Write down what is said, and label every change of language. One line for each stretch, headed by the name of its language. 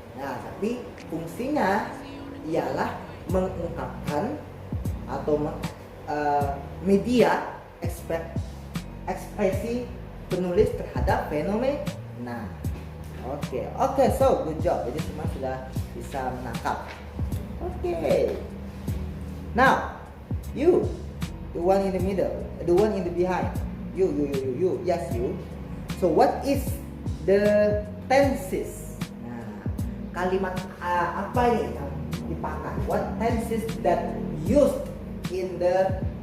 Indonesian: Nah, tapi fungsinya ialah mengungkapkan atau media ekspresi penulis terhadap fenomena.
English: Oke, so good job.
Indonesian: Jadi semua sudah bisa menangkap. Oke.
English: Now, you, the one in the middle, the one in the behind. You. Yes, you. So what is the tenses?
Indonesian: Nah, kalimat apa ini yang dipakai?
English: What tenses that used in the?